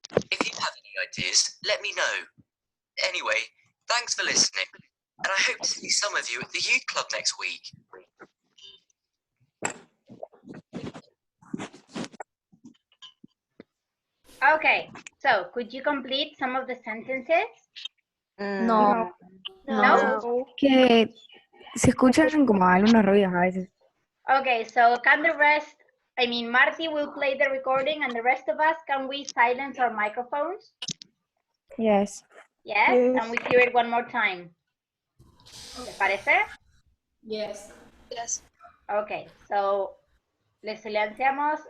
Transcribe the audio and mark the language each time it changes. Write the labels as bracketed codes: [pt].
[en] If you have any ideas, let me know. Anyway, thanks for listening, and I hope to see some of you at the youth club next week. Okay, so could you complete some of the sentences? No. No? [es] Que se escuchan como algunos ruidos a veces. [en] Okay, so can the rest, Marty will play the recording and the rest of us, can we silence our microphones? Yes. Yes, and we hear it one more time. [es] ¿Te parece? [en] Yes. Yes. [es] Okay, so les silenciamos.